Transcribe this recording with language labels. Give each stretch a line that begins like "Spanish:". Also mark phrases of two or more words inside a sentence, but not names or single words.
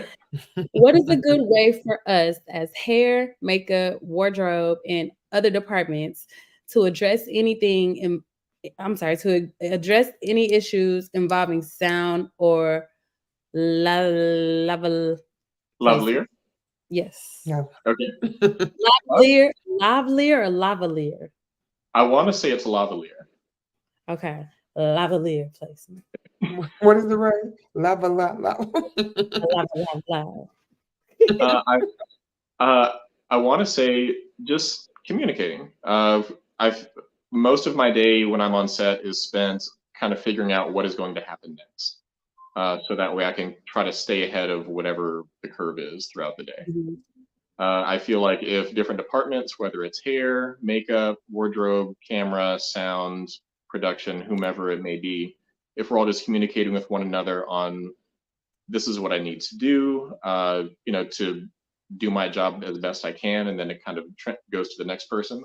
English: What is a good way for us as hair, makeup, wardrobe, and other departments to address anything in, I'm sorry, to address any issues involving sound or level placement? Lovelier. Yes. Yeah. Okay. Lavalier or lavalier? I want to say it's lavalier. Okay. Lavalier placement. What is the word? Lava, lava, lava. Lava. Uh, I uh, I want to say just communicating. I've most of my day when I'm on set is spent kind of figuring out what is going to happen next. So that way I can try to stay ahead of whatever the curve is throughout the day. Mhm. I feel like if different departments, whether it's hair, makeup, wardrobe, camera, sound, production, whomever it may be, if we're all just communicating with one another on this is what I need to do, to do my job as best I can, and then it kind of goes to the next person.